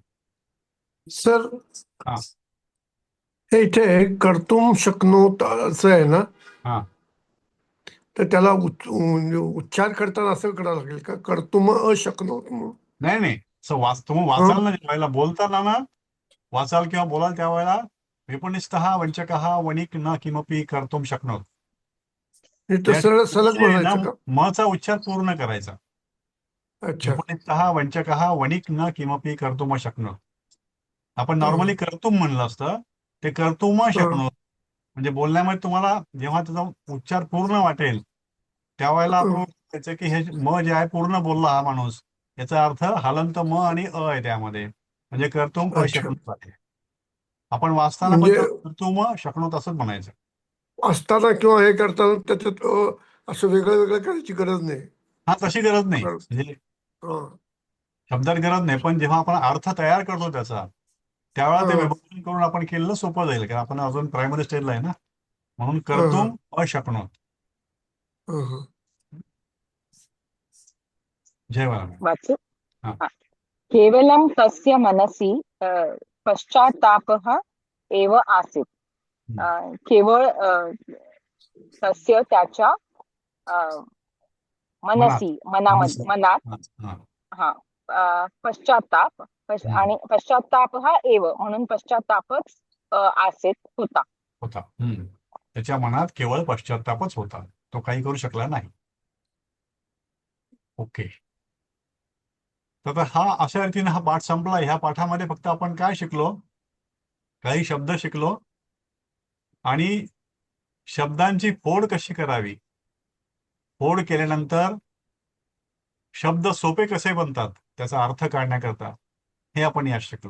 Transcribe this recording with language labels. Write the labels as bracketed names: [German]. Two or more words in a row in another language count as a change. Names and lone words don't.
[Marathi] सर, हे इथे [Sanskrit] कर्तुम शक्नोत [Marathi] असं आहे ना, तर त्याला उच्चार करताना असं करावं लागेल का, [Sanskrit] कर्तुम अशक्नोत? [Marathi] नाही, तुम्ही वाचाल ना, ज्यावेळेला बोलताना ना, वाचाल किंवा बोलाल त्यावेळेला [Sanskrit] विपणिस्थः वंचकः वणिक न किमपि कर्तुम शक्नोत. [Marathi] सलग म्हणायचं का? मचा उच्चार पूर्ण करायचा. [Sanskrit] विपणिस्थः वंचकः वणिक न किमपि कर्तुम शक्नोत. [Marathi] आपण नॉर्मली कर्तुम म्हणलं असतं, ते [Sanskrit] कर्तुम शक्नोत. [Marathi] म्हणजे बोलण्यामध्ये तुम्हाला जेव्हा त्याचा उच्चार पूर्ण वाटेल त्यावेळेला आपण त्याचं की हे म जे आहे पूर्ण बोलला हा माणूस, याचा अर्थ हलंत म आणि अ आहे त्यामध्ये, म्हणजे [Sanskrit] कर्तुम अशक्नोत [Marathi] आहे. आपण वाचताना पण [Sanskrit] कर्तुम शक्नोत [Marathi] असंच म्हणायचं. वाचताना किंवा हे करताना त्याच्यात असं वेगळं करायची गरज नाही. तशी गरज नाही, म्हणजे शब्दात गरज नाही, पण जेव्हा आपण अर्थ तयार करतो त्याचा, त्यावेळेला ते विभाजन करून आपण केलेलं सोपं जाईल, कारण आपण अजून प्रायमरी स्टेजला आहे ना, म्हणून [Sanskrit] कर्तुम अशक्नोत. [Marathi] जय वाचु. [Sanskrit] केवलं तस्य मनसि पश्चात्तापः एव आसीत्. [Marathi] केवळ तस्य त्याच्या मनात पश्चात्ताप आणि [Sanskrit] पश्चात्तापः एव [Marathi] म्हणून पश्चात्तापच आसीत होता. त्याच्या मनात केवळ पश्चात्तापच होता, तो काही करू शकला नाही. ओके, तर हा अशा रीतीने हा पाठ संपला. ह्या पाठामध्ये फक्त आपण काय शिकलो? काही शब्द शिकलो आणि शब्दांची फोड कशी करावी, फोड केल्यानंतर शब्द सोपे कसे बनतात त्याचा अर्थ काढण्याकरता हे आपण यात शिकलो.